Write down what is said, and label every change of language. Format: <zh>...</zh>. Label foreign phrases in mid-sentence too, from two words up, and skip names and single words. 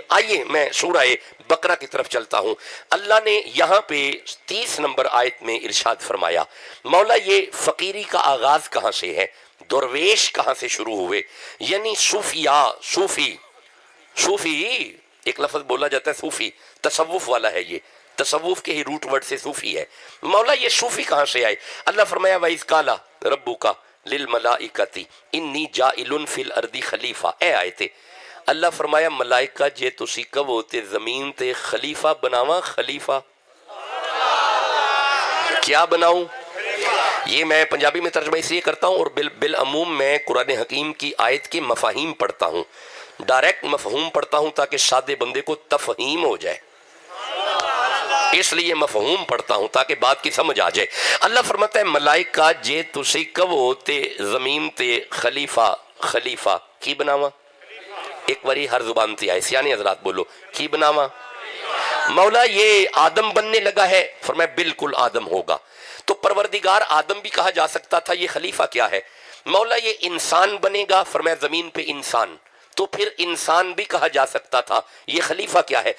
<ur>آئیے میں سورہ بقرہ کی طرف چلتا ہوں. اللہ نے یہاں پہ 30 نمبر آیت میں ارشاد فرمایا مولا یہ فقیری کا آغاز کہاں سے ہے، درویش کہاں سے شروع ہوئے. یعنی صوفیاء، صوفی ایک لفظ بولا جاتا ہے صوفی، تصوف والا ہے، یہ تصوف کے ہی</ur> <en>root word</en> <ur>سے صوفی ہے. مولا یہ صوفی کہاں سے آئے. اللہ فرمایا</ur> <ar>وَإِذْ قَالَ رَبُّكَ لِلْمَلَائِكَةِ إِنِّي جَاعِلٌ فِي الْأَرْضِ خلیفہ.</ar> <pa>اے آئے تھے اللہ فرمایا ملائکہ جے تسی کہو تے زمین تے خلیفہ بناواں.</pa> <ur>خلیفہ کیا بناؤں؟ یہ میں پنجابی میں ترجمہ اس لیے کرتا ہوں، اور بالعموم میں قرآن حکیم کی آیت کے مفاہیم پڑھتا ہوں، ڈائریکٹ مفہوم پڑھتا ہوں تاکہ سادے بندے کو تفہیم ہو جائے، اس لیے مفہوم پڑھتا ہوں تاکہ بات کی سمجھ آ جائے. اللہ فرماتا ہے</ur> <pa>ملائکہ جے تسی کہو تے زمین تے خلیفہ کی بناواں. ایک باری ہر زبان تے آئے، سیانے حضرات بولو کی بناواں.</pa> <ur>مولا یہ آدم بننے لگا ہے، فرمایا بالکل آدم ہوگا. تو پروردگار آدم بھی کہا جا سکتا تھا، یہ خلیفہ کیا ہے. مولا یہ انسان بنے گا، فرمایا زمین پہ انسان، تو پھر انسان بھی کہا جا سکتا تھا، یہ خلیفہ کیا ہے.</ur>